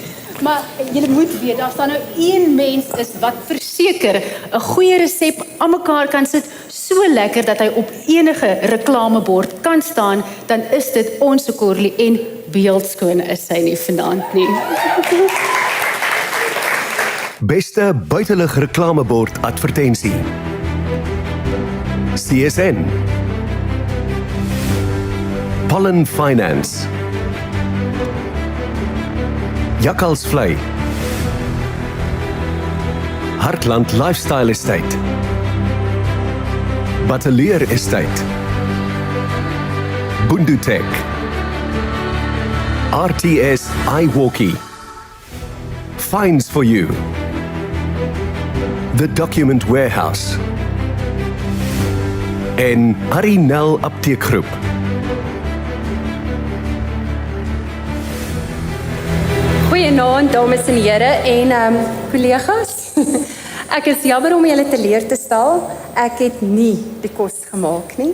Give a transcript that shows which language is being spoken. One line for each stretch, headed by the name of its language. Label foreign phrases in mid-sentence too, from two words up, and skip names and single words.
Afrikaans: Maar julle moet weet, daar staan nou een mens is wat verseker 'n goeie resep aan mekaar kan sit, so lekker dat hy op enige reklamebord kan staan, dan is dit ons Corlie, en beeldskoon is sy nie vanaand nie. Beste buitelug reklamebord advertensie. CSN. Pollen Finance. Jakkalsvlei. Hartland Lifestyle Estate. Batelier Estate. Bundutech. RTS iWalkie.
English: finds for you.
Afrikaans: The Document Warehouse. En Arinel Apteekgroep. Goeienaand dames en here en kollegas. Ek is jammer om julle teleur te stel. Ek het nie die kos gemaak nie.